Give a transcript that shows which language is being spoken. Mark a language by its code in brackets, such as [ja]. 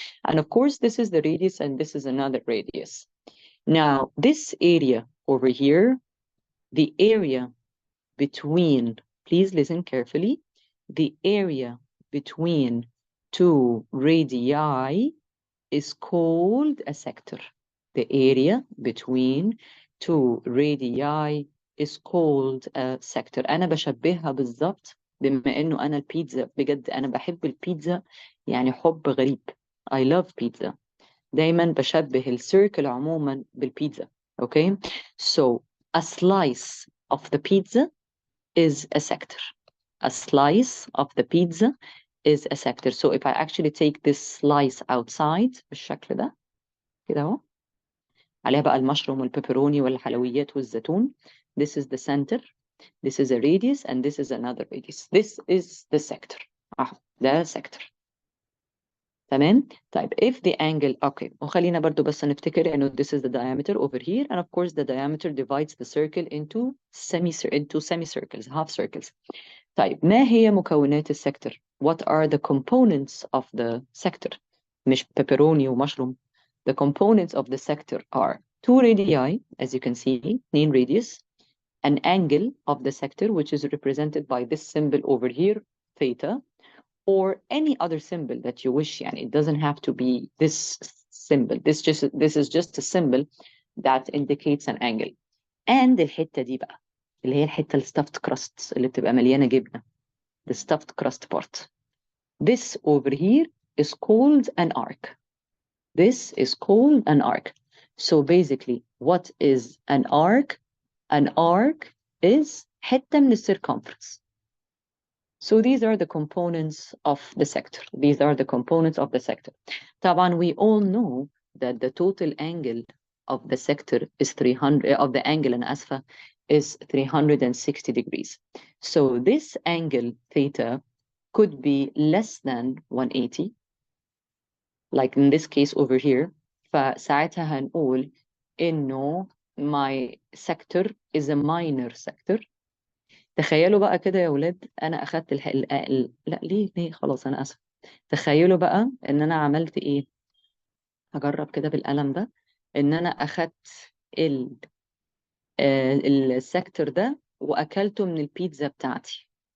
[en] And of course, this is the radius, and this is another radius. Now, this area over here, the area between, please listen carefully, the area between 2 radii is called a sector. The area between 2 radii is called a sector. [ar] أنا بشبهها بالظبط بما إنه أنا البيتزا، بجد أنا بحب البيتزا يعني حب غريب. [en] I love pizza. [ar] دايما بشبه السيركل عموما بالبيتزا. [en] Okay, so a slice of the pizza is a sector. A slice of the pizza is a sector. So if I actually take this slice outside [ar] بالشكل ده كده اهو، عليها بقى المشروم والبيبروني والحلويات والزيتون. [en] This is the center, this is a radius, and this is another radius. This is the sector. ده sector. تمام. طيب, if the angle, okay, [ar] وخلينا برضو بس نفتكر انه [en] this is the diameter over here, and of course the diameter divides the circle into semicircles, half circles. [ar] طيب, ما هي مكونات السكتر? [en] What are the components of the sector? [ar] مش pepperoni ومشروم. [en] The components of the sector are 2 radii, as you can see, 2 radius, an angle of the sector, which is represented by this symbol over here, theta, or any other symbol that you wish. And it doesn't have to be this symbol. This is just a symbol that indicates an angle. [ar] And الحتة دي بقى اللي هي الحتة stuffed crust اللي بتبقى مليانة جبنة. [en] The stuffed crust part. This over here is called an arc. This is called an arc. So basically, what is an arc? An arc is [ar] حتة من [en] الcircumference. So these are the components of the sector. These are the components of the sector. طبعا, we all know that the total angle of the sector is 300, of the angle, and asfa, is 360 degrees. So this angle theta could be less than 180, like in this case over here. [ar] فساعتها هنقول إنه [en] my sector is a minor sector. [ar] تخيلوا بقى كده يا ولاد، أنا أخدت لا ليه خلاص أنا أسف. تخيلوا بقى إن أنا عملت إيه؟ هجرب كده بالقلم ده، إن أنا أخدت السكتر ده وأكلته من البيتزا بتاعتي.